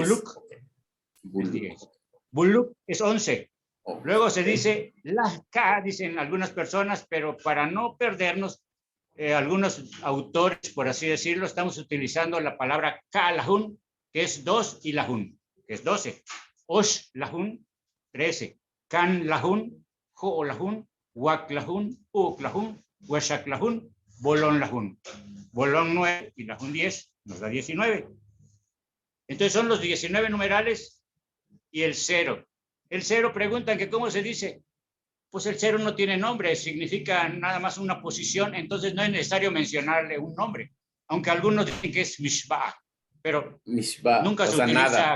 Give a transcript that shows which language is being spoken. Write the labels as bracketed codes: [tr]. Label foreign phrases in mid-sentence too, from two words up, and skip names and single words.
[es] Buluk, es 10. Buluk es 11. Luego se dice la K, dicen algunas personas, pero para no perdernos, algunos autores, por así decirlo, estamos utilizando la palabra [yua] K lahun, [es] que es 2, y lahun, que es 12. [yua] Osh lahun, 13. Kan lahun, ho lahun, wak lahun, uk lahun, washak lahun, bolón lahun. [es] Bolón 9 y lahun 10 nos da 19. Entonces son los 19 numerales y el 0. El 0 preguntan que cómo se dice. Pues el 0 no tiene nombre, significa nada más una posición, entonces no es necesario mencionarle un nombre, aunque algunos dicen que es Mishba, pero nunca se utiliza nada.